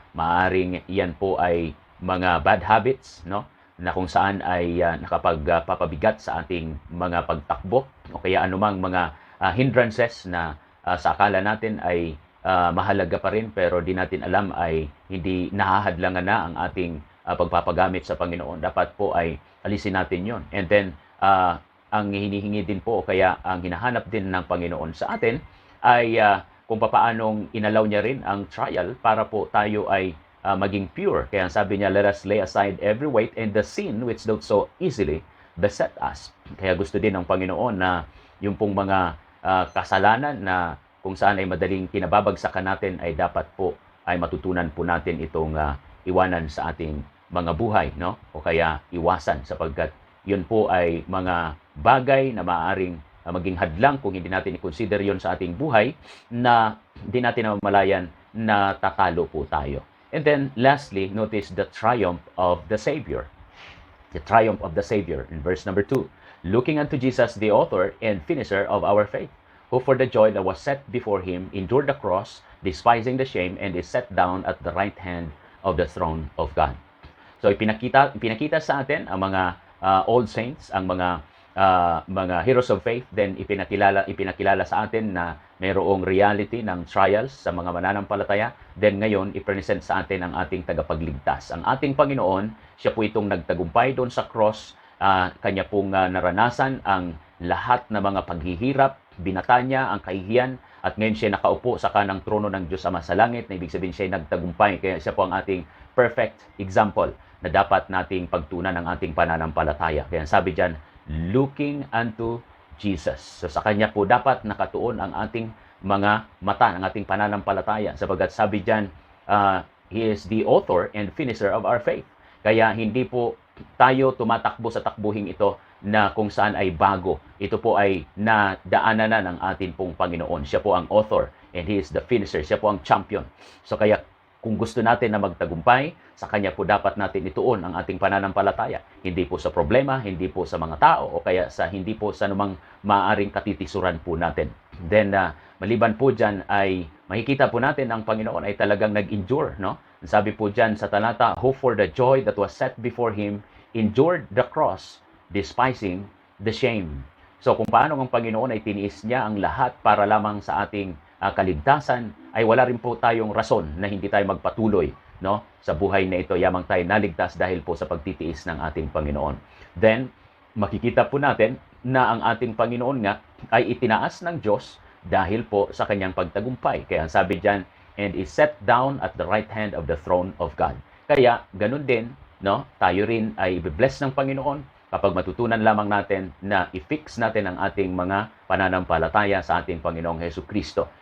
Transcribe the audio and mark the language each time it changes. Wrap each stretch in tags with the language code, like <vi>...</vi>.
<tl>Maaring iyan po ay mga bad habits, no, na kung saan ay nakapagpapabigat sa ating mga pagtakbo o kaya anumang mga hindrances na sa akala natin ay mahalaga pa rin pero di natin alam ay hindi nahahadlangan na ang ating pagpapagamit sa Panginoon. Dapat po ay alisin natin yon. And then, ang hinihingi din po o kaya ang hinahanap din ng Panginoon sa atin ay kung paanong inalaw niya rin ang trial para po tayo ay maging pure. Kaya sabi niya,</tl> <en>let us lay aside every weight and the sin which doth so easily beset us.</en> <tl>Kaya gusto din ng Panginoon na yung pong mga kasalanan na kung saan ay madaling kinababagsakan natin ay dapat po ay matutunan po natin itong iwanan sa ating mga buhay, no? O kaya iwasan sapagkat yun po ay mga bagay na maaaring maging hadlang kung hindi natin i-consider yun sa ating buhay na hindi natin namamalayan na tatalo po tayo.</tl> <en>And then lastly, notice the triumph of the Savior. The triumph of the Savior in verse number 2. Looking unto Jesus, the author and finisher of our faith, who for the joy that was set before him endured the cross, despising the shame, and is set down at the right hand of the throne of God.</en> <tl>So ipinakita sa atin ang mga old saints, ang mga heroes of faith, then ipinakilala sa atin na mayroong reality ng trials sa mga mananampalataya. Then ngayon, ipresent sa atin ang ating tagapagligtas. Ang ating Panginoon, siya po itong nagtagumpay doon sa cross. Kanya pong naranasan ang lahat ng mga paghihirap, binata niya ang kahihiyan, at ngayon siya nakaupo sa kanang trono ng Diyos Ama sa langit, na ibig sabihin siya nagtagumpay. Kaya siya po ang ating perfect example na dapat nating pagtunan ng ating pananampalataya. Kaya sabi diyan,</tl> <en>looking unto Jesus.</en> <tl>So sa kanya po dapat nakatuon ang ating mga mata, ng ating pananampalataya. Sapagkat sabi diyan,</tl> <en>He is the author and finisher of our faith.</en> <tl>Kaya hindi po tayo tumatakbo sa takbuhing ito na kung saan ay bago. Ito po ay nadaanan na ng ating pong Panginoon. Siya po ang</tl> <en>author and He is the finisher.</en> <tl>Siya po ang champion. So kaya kung gusto natin na magtagumpay, sa Kanya po dapat natin ituon ang ating pananampalataya. Hindi po sa problema, hindi po sa mga tao, o kaya hindi po sa anumang maaaring katitisuran po natin. Then, maliban po dyan ay makikita po natin ang Panginoon ay talagang nag-endure, no? Sabi po dyan sa talata,</tl> <en>who for the joy that was set before Him endured the cross, despising the shame.</en> <tl>So kung paano ang Panginoon ay tiniis niya ang lahat para lamang sa ating kaligtasan, ay wala rin po tayong rason na hindi tayo magpatuloy, no, sa buhay na ito. Yamang tayo naligtas dahil po sa pagtitiis ng ating Panginoon. Then, makikita po natin na ang ating Panginoon nga ay itinaas ng Diyos dahil po sa kanyang pagtagumpay. Kaya sabi diyan,</tl> <en>and is set down at the right hand of the throne of God.</en> <tl>Kaya, ganun din, no, tayo rin ay i-bless ng Panginoon kapag matutunan lamang natin na i-fix natin ang ating mga pananampalataya sa ating Panginoong Hesukristo.</tl>